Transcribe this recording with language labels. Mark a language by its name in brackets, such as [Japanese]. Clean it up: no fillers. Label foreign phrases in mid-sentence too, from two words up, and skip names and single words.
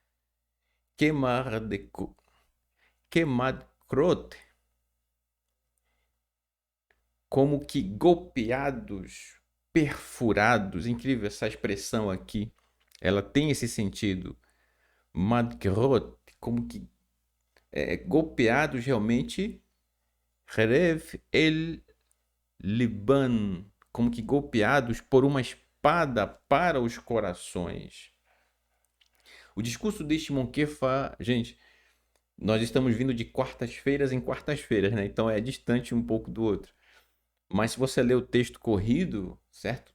[Portuguese] Kemadkrot, como que golpeados, perfurados. Incrível essa expressão aqui. Ela tem esse sentido. Madkrot, como que golpeados realmente. Rev el Liban, como que golpeados por uma espada para os corações. O discurso de Shimon Kefa, gente, nós estamos vindo de quartas-feiras em quartas-feiras, né? Então é distante um pouco do outro. Mas se você ler o texto corrido, certo?